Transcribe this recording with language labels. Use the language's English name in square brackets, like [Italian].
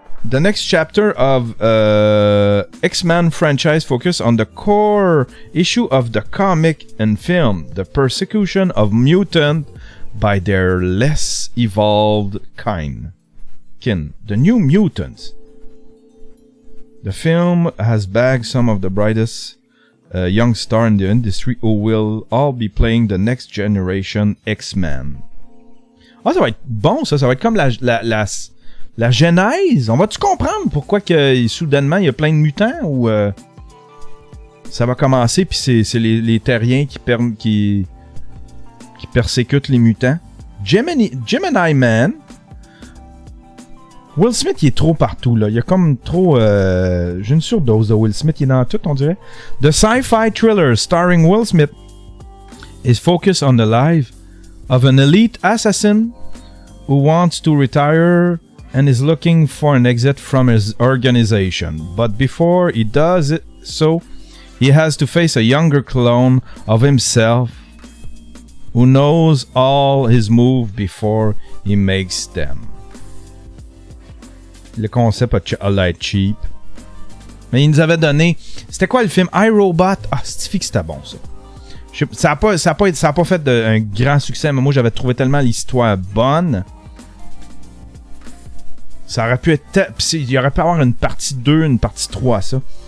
[English] The next chapter of X-Men franchise focus on the core issue of the comic and film, the persecution of mutant by their less evolved kind. The New Mutants. The film has bagged some of the brightest young stars in the industry who will all be playing the next generation X-Men. [French] Ah, ça va être bon, ça va être comme la genèse. On va-tu comprendre pourquoi que soudainement il y a plein de mutants ou ça va commencer puis c'est les terriens qui persécutent les mutants. [English] Gemini Man. [French] Will Smith, il est trop partout, là. Il y a comme trop... j'ai une surdose de Will Smith. Il est dans tout, on dirait. [English] The sci-fi thriller starring Will Smith is focused on the life of an elite assassin who wants to retire and is looking for an exit from his organization. But before he does it, so he has to face a younger clone of himself who knows all his moves before he makes them. [French] Le concept a l'air cheap. Mais il nous avait donné... C'était quoi le film? iRobot? Ah, c'est que c'était bon, ça. Ça a pas fait un grand succès, mais moi, j'avais trouvé tellement l'histoire bonne. Ça aurait pu être... Il aurait pu avoir une partie 2, une partie 3, ça.